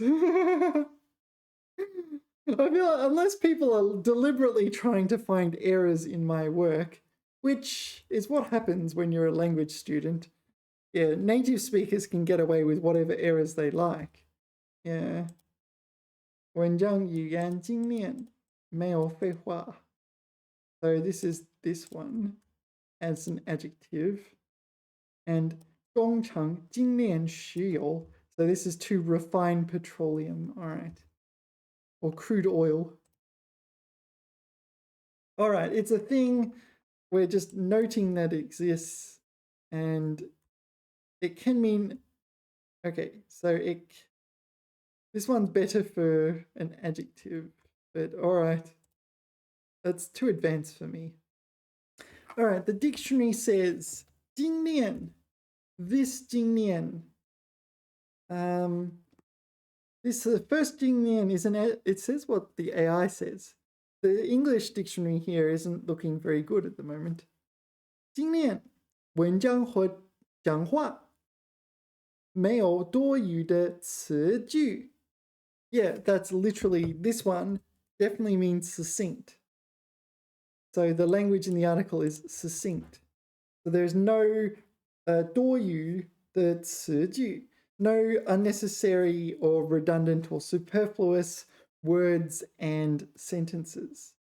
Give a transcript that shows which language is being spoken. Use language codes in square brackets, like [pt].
[en] I feel like unless people are deliberately trying to find errors in my work, which is what happens when you're a language student. Yeah, native speakers can get away with whatever errors they like. Yeah. [zh] 文章语言精炼，没有废话. [en] So this is this one as an adjective. [zh] And 工厂精炼石油. [en] So this is to refine petroleum. All right. Or crude oil. All right. It's a thing. We're just noting that it exists. And it can mean... Okay. So this one's better for an adjective. But all right. That's too advanced for me. All right. The dictionary says 精炼. This 精炼. This first 精炼 it says what the AI says. The English dictionary here isn't looking very good at the moment. [zh] 精炼文章和讲话没有多余的词句. [en] Yeah, that's literally, this one definitely means succinct. So the language in the article is succinct. So there's no [zh] 多余的词句, [en] no unnecessary or redundant or superfluous words and sentences.